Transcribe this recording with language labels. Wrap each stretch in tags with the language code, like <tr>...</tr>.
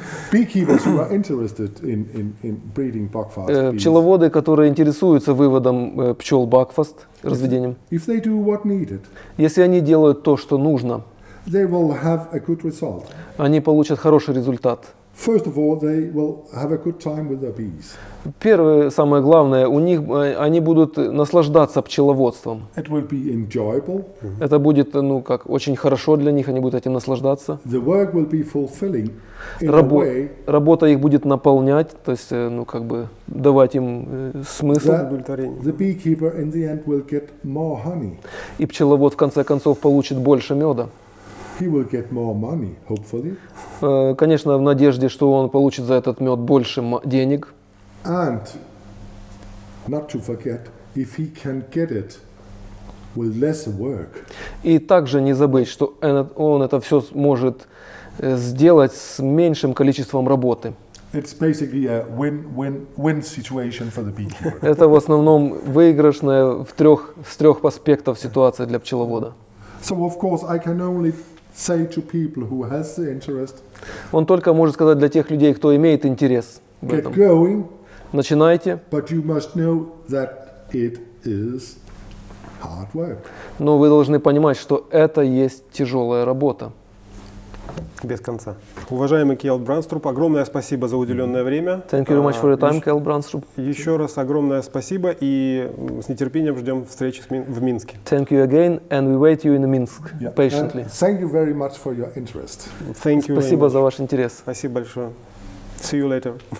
<en>Beekeepers who are interested in breeding buckfast bees,</en> <ru>Пчеловоды, которые интересуются выводом пчел бакфаст, разведением,</ru> <en>if they do what needed,</en> <ru>если они делают то, что нужно,</ru> <en>they will have a good result.</en> <ru>они получат хороший результат.</ru> <en>First of all, they will have a good time with their bees.</en> <ru>Первое, самое главное, они будут наслаждаться пчеловодством.</ru> <en>It will be enjoyable.</en> <ru>Это будет, очень хорошо для них, они будут этим наслаждаться.</ru> <en>The work will be fulfilling in a way</en> <ru>Работа их будет наполнять, то есть, давать им смысл.</ru> <en>that</en> <ru>Удовлетворение.</ru> <en>the beekeeper in the end will get more honey.</en> <ru>И пчеловод в конце концов получит больше меда.</ru> <en>He will get more money, hopefully.</en> <ru>Конечно, в надежде, что он получит за этот мед больше денег.</ru> <en>And not to forget, if he can get it with less work,</en> <ru>И также не забыть, что он это все может сделать с меньшим количеством работы.</ru> <en>it's basically a win-win-win situation for the beekeeper.</en> <ru>Это в основном выигрышная с трех аспектов ситуация для пчеловода.</ru> <en>So of course I can only say to people who has the interest,</en> <ru>Он только может сказать для тех людей, кто имеет интерес в</ru> <en>get</en> <ru>этом.</ru> <en>going,</en> <ru>Начинайте,</ru> <en>but you must know that it is hard work.</en> <ru>но вы должны понимать, что это есть тяжелая работа. Без конца. Уважаемый Кьелд Бранструп, огромное спасибо за уделенное время.</ru> <en>Thank you very much for your time, Kjell Brandstrup.</en> <ru>Еще раз огромное спасибо и с нетерпением ждем встречи в Минске.</ru> <en>Thank you again, and we wait you in Minsk Yeah. patiently. And thank you very much for your interest. Thank you very</en> <ru>Спасибо</ru> <en>much.</en> <ru>за ваш интерес. Спасибо большое.</ru> <en>See you later.</en>